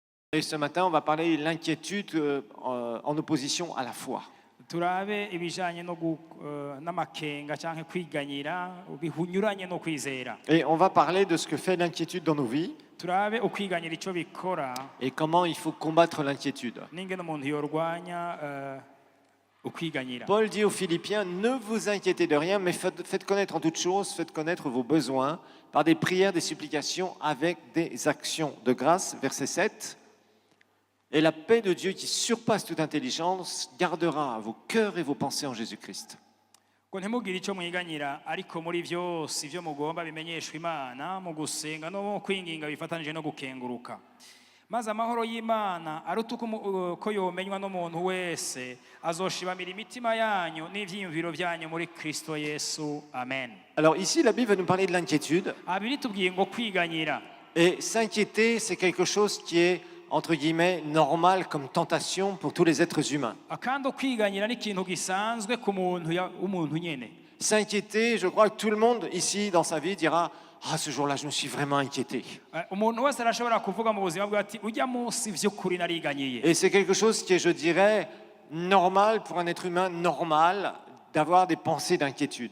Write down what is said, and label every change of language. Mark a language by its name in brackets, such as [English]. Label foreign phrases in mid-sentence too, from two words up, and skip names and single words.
[French] Et ce matin, on va parler de l'inquiétude en opposition à la foi. [Rundi] turabe ibijanye n'amakenga canke kwiganyira bihunyuranye no kwizera. [French] Et on va parler de ce que fait l'inquiétude dans nos vies [Rundi] Turabe ukwiganyira ico bikora [French] et comment il faut combattre l'inquiétude. [Rundi] n'ingene umuntu yorwanya ukwiganyira. [French] Paul dit aux Philippiens, ne vous inquiétez de rien, mais faites connaître en toutes choses, faites connaître vos besoins par des prières, des supplications, avec des actions de grâce. Verset 7. Et la paix de Dieu qui surpasse toute intelligence gardera vos cœurs et vos pensées en Jésus-Christ. [Rundi] Ngo ntimugire ico mwiganyira ariko muri vyose ivyo mugomba bimenyeshwa Imana mu gusenga no mu kwinginga bifatanije no gukenguruka. Maze amahoro y'Imana aruta ko yomenywa n'umuntu wese azoshibamira imitima yanyu n'ivyiyumviro vyanyu muri Kristo Yesu. Amen. [French] Alors ici, la Bible va nous parler de l'inquiétude. [Rundi] Abiri tubwiye ngo kwiganyira. [French] Et s'inquiéter, c'est quelque chose qui est entre guillemets, normal comme tentation pour tous les êtres humains. S'inquiéter, je crois que tout le monde ici dans sa vie dira « Ah, ce jour-là, je me suis vraiment inquiété. » Et c'est quelque chose qui est, je dirais, normal pour un être humain normal d'avoir des pensées d'inquiétude.